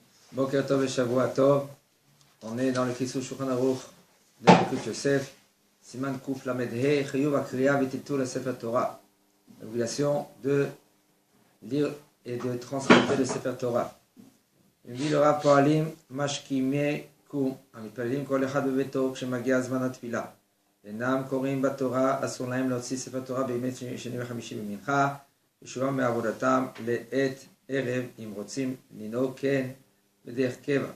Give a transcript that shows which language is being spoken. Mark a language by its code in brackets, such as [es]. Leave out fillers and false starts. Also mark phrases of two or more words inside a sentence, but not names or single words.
[he] בוקר טוב et שבוע טוב. [fr] On est dans le Kisou Shulchan Aruch de Likutei Yosef. [he] סימן קוף למד הא, חיוב הקריאה וטלטול הספר תורה. [fr] L'obligation de lire et de transmettre le Sefer Torah. Il dit le Rav Poalim [he] משכימי קום. המתפללים כל אחד בביתו כשמגיע זמן התפילה. אינם קוראים בתורה, אסור להם להוציא ספר תורה בימי שני וחמישי במנחה, ושובם מעבודתם לעת ערב, אם רוצים לנהוג כן בדרך קבע.